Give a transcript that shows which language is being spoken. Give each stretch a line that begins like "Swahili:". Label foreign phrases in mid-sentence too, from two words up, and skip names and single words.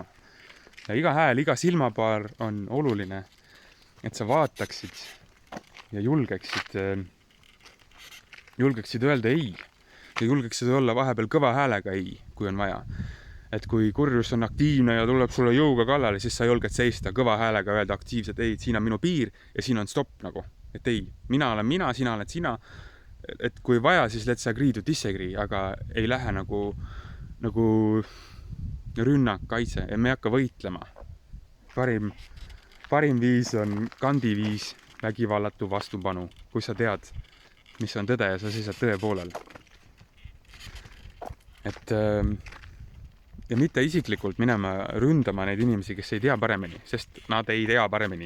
Estonian: Ja iga hääl, iga silmapaar on oluline, et sa vaataksid ja julgeksid öelda ei ja julgeksid olla vahepeal kõva häälega ei, kui on vaja. Et kui kurjus on aktiivne ja tuleb sulle jõuga kallale, siis sa julged seista kõva häälega öelda aktiivselt ei, siin on minu piir ja siin on stopp nagu. Et ei, mina olen mina, sina oled sina. Et kui vaja, siis
English: let's agree to disagree,
Estonian: aga ei lähe nagu rünnak, kaitse ja me ei hakka võitlema. Parim viis on kandiviis vägivallatu vastupanu, kui sa tead, mis on tõde ja sa seisad tõe poolel. Et ja mitte isiklikult minema ründama neid inimesi, kes ei tea paremini, sest nad ei tea paremini.